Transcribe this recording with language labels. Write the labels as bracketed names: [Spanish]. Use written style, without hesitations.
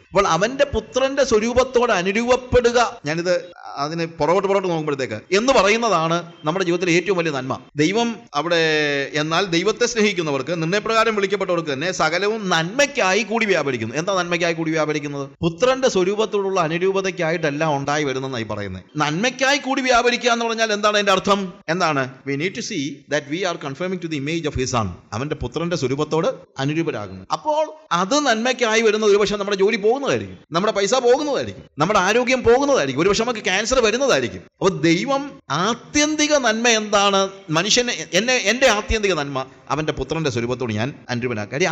[Malayalam] അപ്പോൾ അവൻ്റെ പുത്രൻ്റെ സ്വരൂപത്തോട് അനുരൂപപ്പെടുക, ഞാനിത് അതിന് പുറകോട്ട് നോക്കുമ്പോഴത്തേക്ക് എന്ന് പറയുന്നതാണ് നമ്മുടെ ജീവിതത്തിലെ ഏറ്റവും വലിയ നന്മ. ദൈവം അവിടെ എന്നാൽ ദൈവത്തെ സ്നേഹിക്കുന്നവർക്ക് നിർണയപ്രകാരം വിളിക്കപ്പെട്ടവർക്ക് തന്നെ സകലവും നന്മയ്ക്കായി കൂടി വ്യാപരിക്കുന്നു. എന്താ നന്മയ്ക്കായി കൂടി വ്യാപരിക്കുന്നത്? പുത്രന്റെ സ്വരൂപത്തോടുള്ള അനുരൂപതയ്ക്കായിട്ടല്ല ഉണ്ടായി വരുന്നതായി പറയുന്നത്. നന്മയ്ക്കായി കൂടി വ്യാപരിക്കുക എന്ന് പറഞ്ഞാൽ എന്താണ് അതിന്റെ അർത്ഥം? എന്താണ്? [English] We need to see that we are conforming to the image of his son. [Malayalam] അവന്റെ പുത്രന്റെ സ്വരൂപത്തോട് അനുരൂപരാകുന്നു. അപ്പോൾ അത് നന്മയ്ക്കായി വരുന്നത് ഒരുപക്ഷെ നമ്മുടെ ജോലി പോകുന്നതായിരിക്കും, നമ്മുടെ പൈസ പോകുന്നതായിരിക്കും, നമ്മുടെ ആരോഗ്യം പോകുന്നതായിരിക്കും, ഒരുപക്ഷെ നമുക്ക് ക്യാൻസർ വരുന്നതായിരിക്കും. അപ്പോൾ ദൈവം ആത്യന്തിക നന്മ എന്താണ്? മനുഷ്യനെ എന്റെ ആത്യന്തിക നന്മ അവന്റെ പുത്രന്റെ സ്വരൂപത്തോട് ഞാൻ അനുരൂപനാക്കുക.